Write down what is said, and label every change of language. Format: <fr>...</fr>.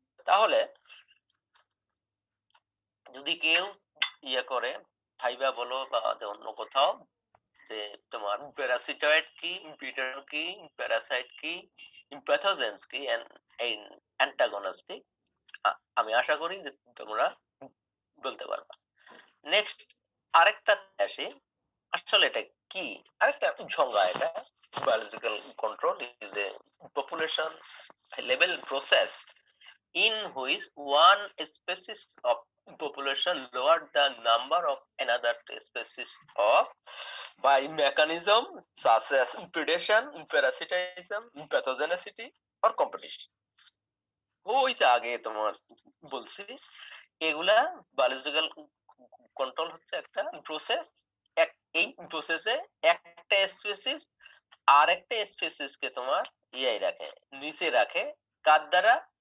<bn>তাহলে যদি কেউ করে ফাইবা বলো বা অন্য কোথাও যে তোমার প্যারাসিটয়েড কি, বিটার কি, প্যারাসাইট কি, প্যাথোজেন্স কি, অ্যান্টাগনিস্ট কি, আমি আশা করি যে তোমরা বলতে পারবা। নেক্সট আরেকটা আসি, আসলে এটা কি, আরেকটা সংজ্ঞা।</bn> <en>এটা biological control is a population level process in which one species of population lower the number of another species of by mechanism such as predation, parasitism, pathogenicity or competition।</en> <bn>ওই যে আগে তোমার বলছি, এগুলা বায়োলজিক্যাল কন্ট্রোল হচ্ছে একটা process. এই প্রসেসে একটা স্পিসিস আর একটা স্পিসিস কে তোমার রাখে, নিচে রাখে, কার দ্বারা?</bn>